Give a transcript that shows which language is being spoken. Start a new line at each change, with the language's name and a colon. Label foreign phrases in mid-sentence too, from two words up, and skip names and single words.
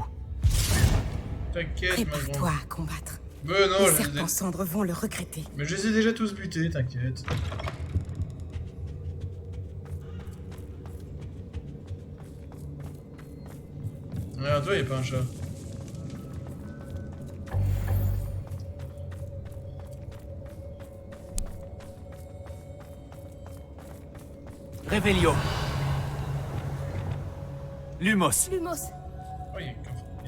French: T'inquiète, ma grande. Prépare-toi à combattre. Ben non, Les serpents cendres vont le regretter. Mais je les ai déjà tous butés, t'inquiète. Regarde, toi, il n'y a pas un chat. Révélio. Lumos. Lumos. Oh, il y a un coffre.